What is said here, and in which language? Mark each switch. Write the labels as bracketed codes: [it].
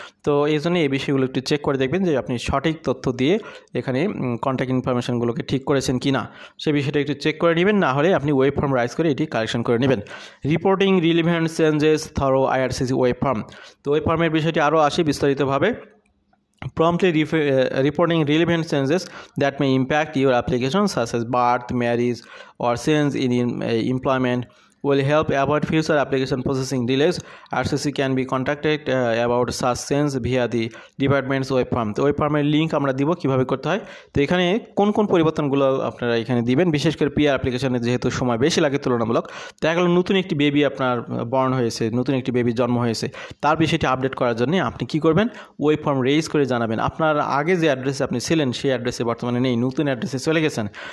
[bn] তো এই জন্য এই বিষয়গুলো একটু চেক করে দেখবেন যে আপনি সঠিক তথ্য দিয়ে এখানে কন্ট্যাক্ট ইনফরমেশনগুলোকে ঠিক করেছেন কি না, সে বিষয়টা একটু চেক করে নেবেন। না হলে আপনি ওয়েব ফর্ম রাইজ করে এটি কালেকশন করে নেবেন। [en] Reporting relevant changes through IRCC web form. [bn] তো ওয়েব ফর্মের বিষয়টি আরও আসে বিস্তারিতভাবে। [en] Promptly reporting relevant changes that may impact your application, such as birth, marriage, or change in employment, will help avoid future application processing delays. RCC can be contacted about such change via the department's web form. [bn] তো web ফর্মের link আমরা দিব কীভাবে করতে হয়। তো এখানে কোন কোন পরিবর্তনগুলো আপনারা এখানে দিবেন, বিশেষ করে পিআর অ্যাপ্লিকেশনে যেহেতু সময় বেশি লাগে তুলনামূলক, দেখা গেল নতুন একটি বেবি আপনার বর্ন হয়েছে, নতুন একটি বেবির জন্ম হয়েছে, তার বিষয়টি আপডেট করার জন্য আপনি কি করবেন, ওয়েব ফর্ম রেজ করে জানাবেন। আপনার আগে যে অ্যাড্রেসে আপনি ছিলেন সেই অ্যাড্রেসে বর্তমানে নেই, নতুন অ্যাড্রেসে চলে গেছেন।